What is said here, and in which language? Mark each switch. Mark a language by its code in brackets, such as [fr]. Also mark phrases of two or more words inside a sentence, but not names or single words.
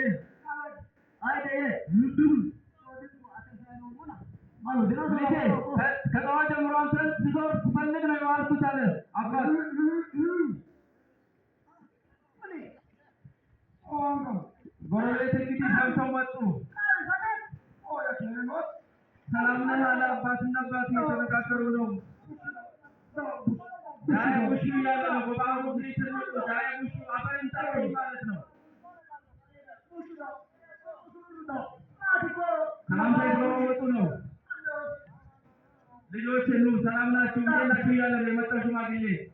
[ms] Lige. Kalau ada orang terus disor sebenarnya dengan orang tu cakap apa? Boleh sedikit sama tu. [am] እናትና አባት እየተነጋገሩ ነው። ዳይ ሙሹ እያለ ነው። በባህሩ ግሪትር ዳይ ሙሹ አፈርን ጠሩኝ ማለት ነው። ሰላምታ የተለዋወጡ ነው። ልጆች ኑ ሰላም ናችሁ እንዴት ናችሁ እያለ ነው የመጣው ሽማግሌ።